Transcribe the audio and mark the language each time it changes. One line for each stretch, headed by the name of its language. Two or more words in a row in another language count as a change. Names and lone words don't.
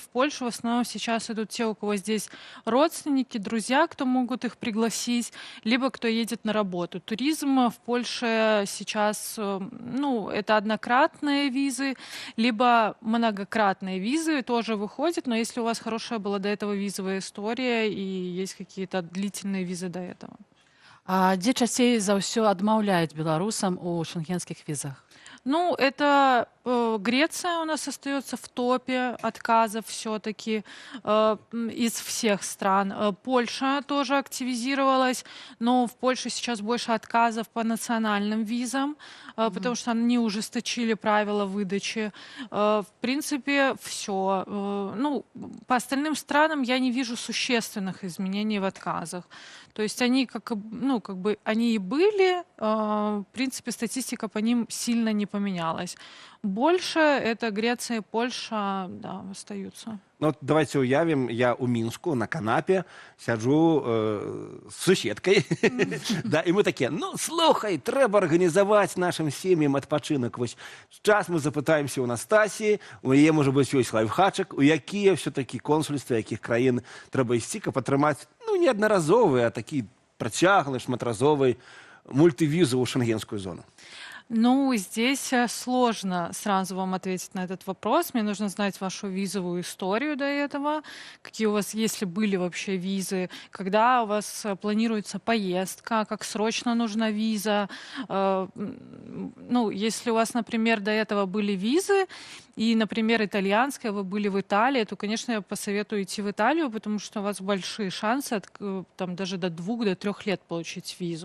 Russian: В Польшу в основном сейчас идут те, у кого здесь родственники, друзья, кто могут их пригласить, либо кто едет на работу. Туризм в Польше сейчас, это однократные визы, либо многократные визы тоже выходят, но если у вас хорошая была до этого визовая история и есть какие-то длительные визы до этого.
Belarusian: А дзе часцей за ўсё адмаўляюць беларусам у шенгенскіх візах?
Russian: Это Греция у нас остается в топе отказов все-таки из всех стран. Польша тоже активизировалась, но в Польше сейчас больше отказов по национальным визам, потому что они ужесточили правила выдачи. В принципе, все. По остальным странам я не вижу существенных изменений в отказах. То есть они они и были, в принципе, статистика по ним сильно не поменялась. Больше это Греция и Польша, остаются.
Belarusian: Давайте уявим, я у Мінску на канапе сяджу з суседкай. І мы такія, слухай, трэба арганізаваць нашим сем'ям адпачынак. Вось час мы запытаемся у Настасіі, у яе, можа быць, ёсць лайфхачак, у якія все-таки консульствы, якіх краін трэба ісці, каб атрымаць, не аднаразовы, а такі працяглы, шматразовы мультывізу ў шенгенскую зону.
Russian: Здесь сложно сразу вам ответить на этот вопрос. Мне нужно знать вашу визовую историю до этого, какие у вас, если были вообще визы, когда у вас планируется поездка, как срочно нужна виза. Если у вас, например, до этого были визы, и, например, итальянская, вы были в Италии, то, конечно, я посоветую идти в Италию, потому что у вас большие шансы даже до 2-3 лет получить визу.